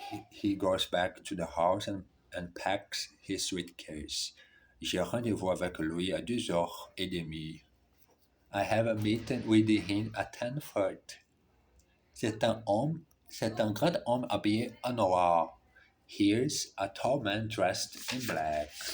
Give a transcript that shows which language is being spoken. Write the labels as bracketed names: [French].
[English] He goes back to the house and packs his suitcase. [French] J'ai rendez-vous avec lui à 2h30. [English] I have a meeting with him at 10:30. [French] C'est un grand homme habillé en noir. [English] Here's a tall man dressed in black.